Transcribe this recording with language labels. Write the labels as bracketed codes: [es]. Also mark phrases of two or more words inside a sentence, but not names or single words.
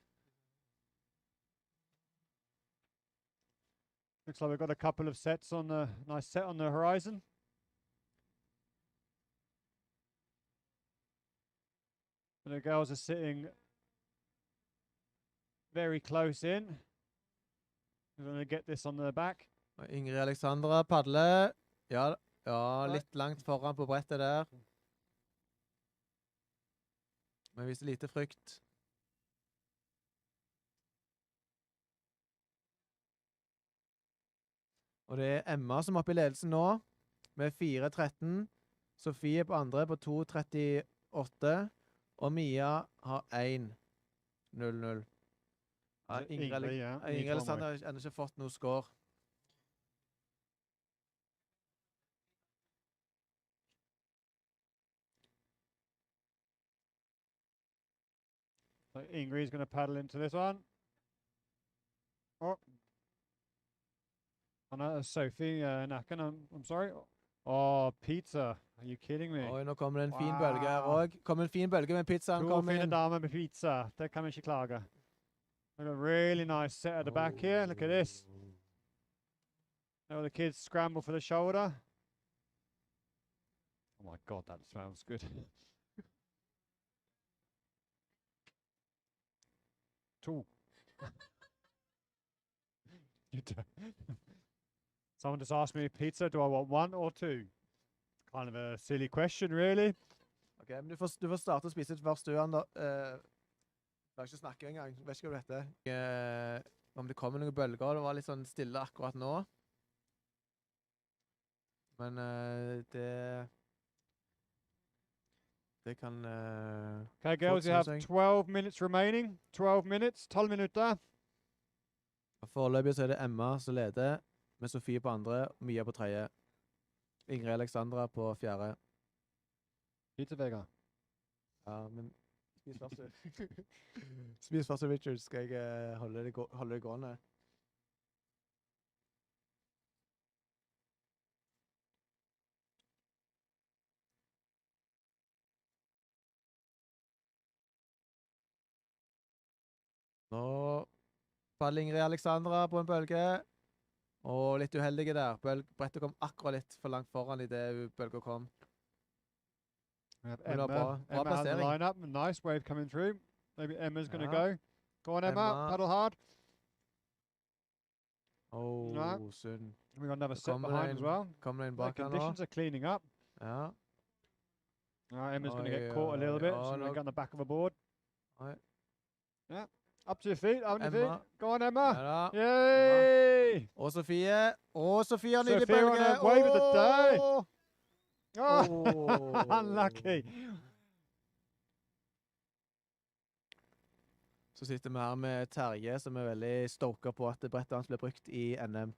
[en] Looks like we've got a couple of sets on the nice set on the horizon. And the girls are sitting very close in. We're going to get this on the back. [no] Og Ingrid Alexandra padler. Ja, litt langt foran på brettet der. Men viser lite frykt. Og det er Emma som er oppe i ledelsen nå, med 4.13. Sofie på andre på 2.38. Og Mia har 1.00. Ja, Ingrid Alexander har ennå ikke fått noe score. [en] So Ingrid's going to paddle into this one. Oh. Oh no, Sophie Nacken, I'm sorry. Oh, pizza. Are you kidding me? [no] Oi, nå kommer det en fin bølge her også. Kommer en fin bølge med pizzaen. To fine damer med pizza. Det kan vi ikke klage. [en] Look at a really nice set at the back here. Look at this. Now the kids scramble for the shoulder. Oh my God, that smells good. Two. Someone just asked me pizza. Do I want one or two? Kind of a silly question, really. [no] Ok, men du får starte å spise først, du, Ander. Jeg har ikke snakket engang. Vet ikke hva du heter. Om det kommer noen bølger. Det var litt sånn stille akkurat nå. Men det kan [en] Okay, girls, you have 12 minutes remaining. 12 minutes. [no] 12 minutter. Foreløpig så er det Emma som leder, med Sofie på andre, Mia på tredje. Ingrid Alexandra på fjerde. Pizza Vega. Ja, men spis først, du. Spis først, Richard, skal jeg holde det gående. Nå faller Ingrid Alexandra på en bølge. Og litt uheldige der. Brettet kom akkurat litt for langt foran i det bølga kom. [en] We have [no] Men det var bra Emma has the plassering. [en] lineup. Nice wave coming through. Maybe Emma's going to go. Go on, Emma. Emma. Paddle hard. Oh, No. [no] synd. [en] We got another [no] Så [en] set behind as well. [no] Kommer det inn [en] The [no] bak her nå. [en] conditions are cleaning up. [no] Ja. [en] Emma's going to get [no] Oi, [en] caught a little [no] oi, [en] bit. [no] oi, [en] She's going to [no] nå- [en] get on the back of a board. [no] Oi. [en] Yeah. Up to your feet. Up on your feet. Emma. Go on, [no] Ja [en] Emma. [no] da. [en] Yay! [no] Og Sofie. Og Sofie har nydelig [en] Sophia on [no] bølge. [en] her way with the day. [no] Åh! [en] Oh, unlucky. [no] Så sitter vi her med Terje, som er veldig stoka på at brettet hans blir brukt i NM.